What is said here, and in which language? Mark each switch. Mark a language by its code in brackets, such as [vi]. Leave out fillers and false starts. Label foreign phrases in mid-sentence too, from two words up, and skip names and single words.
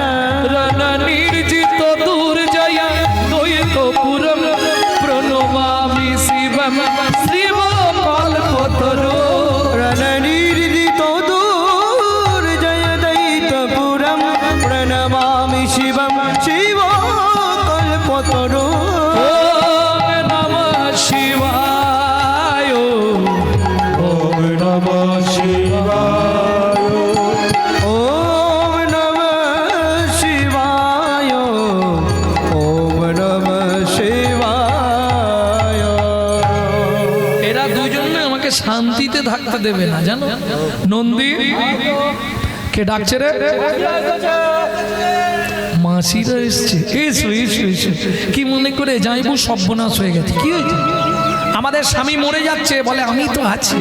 [sa] রণ নির্জিত দুর্জয় দ্বৈতপুরম, প্রণমামি শিবম শিব কল্পতরু। রণ নির্জিত দুর্জয় দৈতপুরম, প্রণমামি শিবম শিব কল্পতরু। ওম নমঃ শিবায়, ওম নমঃ শিবায়, ওম নমঃ শিবায়, ওম নমঃ শিবায়। [bn] এরা দুজনে আমাকে শান্তিতে থাকতে দেবে না জানো। নন্দী কে ডাকছে রে? মাসিরা এসছে। এসো এসো এসো। কি মনে করে যাইবো সর্বনাশ হয়ে গেছে? কি হয়েছে? আমাদের স্বামী মরে যাচ্ছে, বলে আমি তো আছি।